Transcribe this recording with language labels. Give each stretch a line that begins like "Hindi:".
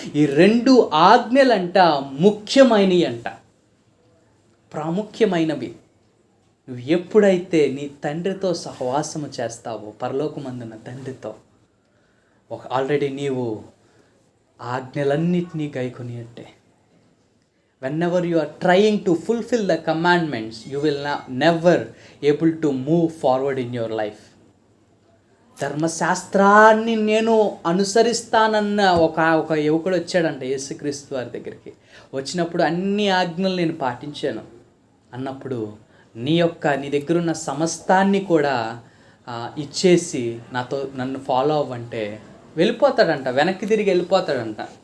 Telugu: ఈ 2 ఆజ్ఞలంట ముఖ్యమైనవి అంట, ప్రాముఖ్యమైనవి. నువ్వు ఎప్పుడైతే నీ తండ్రితో సహవాసము చేస్తావో, పరలోకమందున్న తండ్రితో, ఆల్రెడీ నీవు ఆజ్ఞలన్నిటినీ గైకొని అంటే
English: whenever you are trying to fulfill the commandments, you will never able to move forward in your life.
Telugu: ధర్మశాస్త్రాన్ని నేను అనుసరిస్తానన్న ఒక యువకుడు వచ్చాడంట యేసుక్రీస్తు వారి దగ్గరికి. వచ్చినప్పుడు అన్ని ఆజ్ఞలు నేను పాటించాను అన్నప్పుడు, నీ దగ్గర ఉన్న సమస్తాన్ని కూడా ఇచ్చేసి నన్ను ఫాలో అవ్వంటే వెళ్ళిపోతాడంట, వెనక్కి తిరిగి వెళ్ళిపోతాడంట.